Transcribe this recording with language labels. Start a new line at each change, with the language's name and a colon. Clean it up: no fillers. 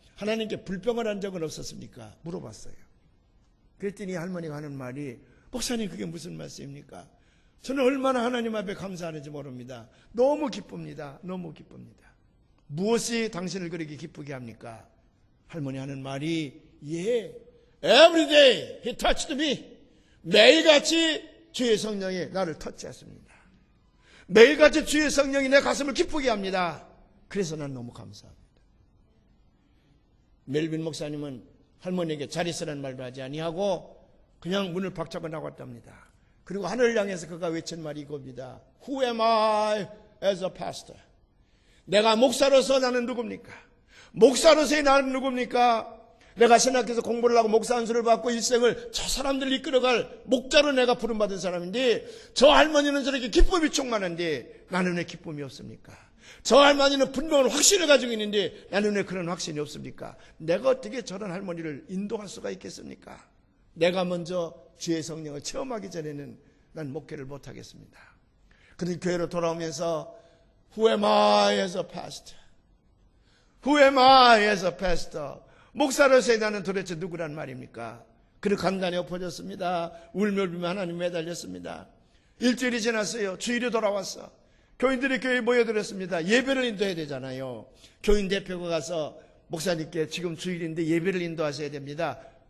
Korean: 하나님께 불평을 한 적은 없었습니까? 물어봤어요. 그랬더니 할머니가 하는 말이 목사님 그게 무슨 말씀입니까? 저는 얼마나 하나님 앞에 감사하는지 모릅니다. 너무 기쁩니다. 너무 기쁩니다. 무엇이 당신을 그렇게 기쁘게 합니까? 할머니 하는 말이
English: Every day he touched me.
Korean: 매일같이 주의 성령이 나를 터치했습니다. 매일같이 주의 성령이 내 가슴을 기쁘게 합니다. 그래서 난 너무 감사합니다. 멜빈 목사님은 할머니에게 잘 있으라는 말도 하지 아니하고 그냥 문을 박차고 나갔답니다. 그리고 하늘을 향해서 그가 외친 말이 이겁니다.
English: Who am I as a pastor?
Korean: 내가 목사로서 나는 누굽니까? 목사로서의 나는 누굽니까? 내가 신학교에서 공부를 하고 목사 안수를 받고 일생을 저 사람들을 이끌어갈 목자로 내가 부름받은 사람인데 저 할머니는 저렇게 기쁨이 충만한데 나는 왜 기쁨이 없습니까? 저 할머니는 분명한 확신을 가지고 있는데 나는 왜 그런 확신이 없습니까? 내가 어떻게 저런 할머니를 인도할 수가 있겠습니까? 내가 먼저 주의 성령을 체험하기 전에는 난 목회를 못하겠습니다. 그런데 교회로 돌아오면서
English: Who am I as a pastor? Who am I as a pastor?
Korean: 목사로서의 나는 도대체 누구란 말입니까? 그를 간단히 엎어졌습니다. 울며 울며 하나님 매달렸습니다. 일주일이 지났어요. 주일이 돌아왔어. 교인들이 교회에 모여들었습니다. 예배를 인도해야 되잖아요. 교인 대표가 가서 목사님께 지금 주일인데 예배를 인도하셔야 됩니다.